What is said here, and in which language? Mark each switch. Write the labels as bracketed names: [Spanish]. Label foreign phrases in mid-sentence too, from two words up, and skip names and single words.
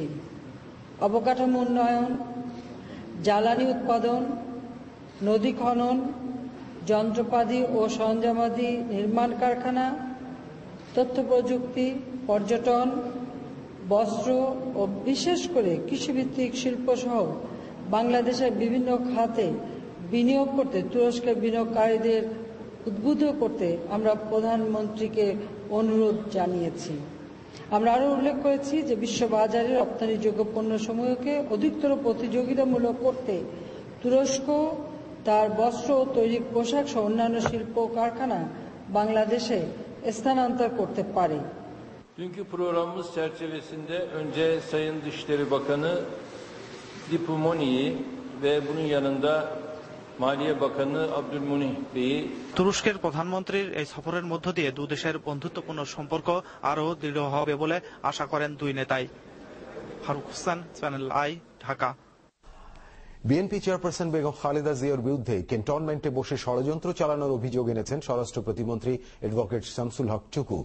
[Bangla] অবকাঠামো উন্নয়ন, জ্বালানি উৎপাদন, নদী খনন, যন্ত্রপাতি ও সরঞ্জামাদি নির্মাণ কারখানা, তথ্য প্রযুক্তি, পর্যটন, বস্ত্র ও বিশেষ করে কৃষিভিত্তিক শিল্প সহ বাংলাদেশের বিভিন্ন খাতে বিনিয়োগ করতে তুরস্কের বিনিয়োগকারীদের উদ্বুদ্ধ করতে আমরা প্রধানমন্ত্রীকে অনুরোধ জানিয়েছি। আমরা আরও উল্লেখ করেছি যে বিশ্ববাজারে রপ্তানিযোগ্য পণ্যসমূহকে অধিকতর প্রতিযোগিতামূলক করতে তুরস্ক তার বস্ত্র ও তৈরি পোশাক সহ অন্যান্য শিল্প কারখানা বাংলাদেশে স্থানান্তর করতে পারে। [Turkish] Dünkü programımız çerçevesinde önce Sayın Dışişleri Bakanı Dipü Moni'yi ve bunun yanında Maliye Bakanı Abdülmunih Bey'i [Bangla] তুরস্কের প্রধানমন্ত্রীর এই সফরের মধ্য দিয়ে দুদেশের বন্ধুত্বপূর্ণ সম্পর্ক আরও দৃঢ় হবে বলে আশা করেন দুই নেতাই। ফারুক হোসেন, চ্যানেল আই, ঢাকা। বিএনপি চেয়ারপারসন বেগম খালেদা জিয়ার বিরুদ্ধে ক্যান্টনমেন্টে বসে ষড়যন্ত্র চালানোর অভিযোগ এনেছেন স্বরাষ্ট্র প্রতিমন্ত্রী অ্যাডভোকেট শামসুল হক চুকু।